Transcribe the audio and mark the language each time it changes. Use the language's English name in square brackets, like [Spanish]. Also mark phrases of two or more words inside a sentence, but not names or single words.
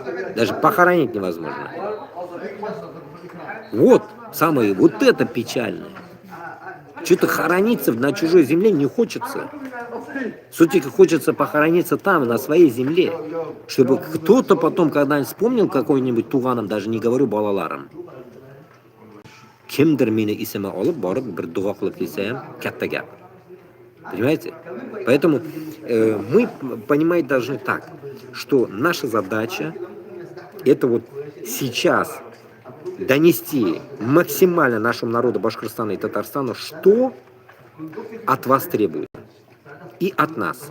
[Russian] Даже похоронить невозможно. Вот, самое, вот это печальное. Что-то хорониться на чужой земле не хочется. Все-таки хочется похорониться там, на своей земле. Чтобы кто-то потом, когда-нибудь вспомнил какой-нибудь туганом, даже не говорю балаларом. [Uzbek] kimdir meni esimga olib borib bir duo qilib kelsa ham katta gap. [Russian] Понимаете? Поэтому мы понимать должны так, что наша задача это вот сейчас донести максимально нашему народу Башкортостана и Татарстана, что от вас требуют и от нас.